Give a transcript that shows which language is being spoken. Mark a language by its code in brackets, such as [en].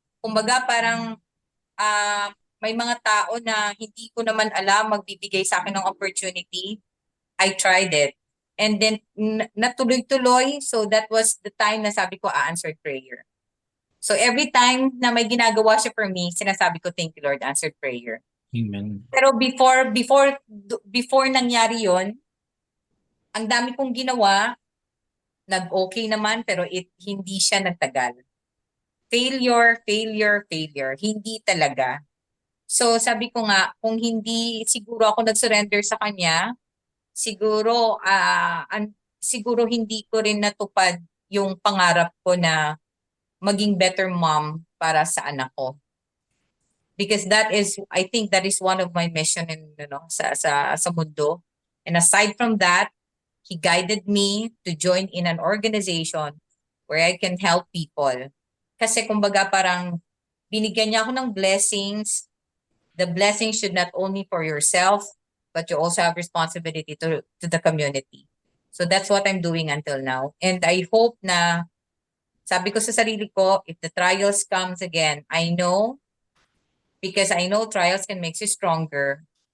[tl] Kumbaga parang may mga tao na hindi ko naman alam magbibigay sa akin ng opportunity. [en] I tried it. And then natuloy-tuloy. So that was the time [tl] na sabi ko, [en] answered prayer. So every time [tl] na may ginagawa siya [en] for me, [tl] sinasabi ko, [en] thank you Lord, answered prayer. Amen. [tl] Pero before nangyari yon, ang dami kong ginawa, nag-okay naman, pero hindi siya nagtagal. [en] failure, failure, failure. [tl] Hindi talaga. So sabi ko nga, kung hindi siguro ako nag-surrender sa kanya, siguro siguro hindi ko rin natupad yung pangarap ko na maging better mom para sa anak ko. [en] Because I think that is one of my mission in sa mundo. And aside from that, he guided me to join in an organization where I can help people. [tl] Kasi kumbaga parang binigyan niya ako ng blessings. [en] The blessing should not only for yourself, but you also have responsibility to the community. So that's what I'm doing until now. And I hope [tl] na, sabi ko sa sarili ko, [en] if the trials comes again, I know, because I know trials can make you stronger.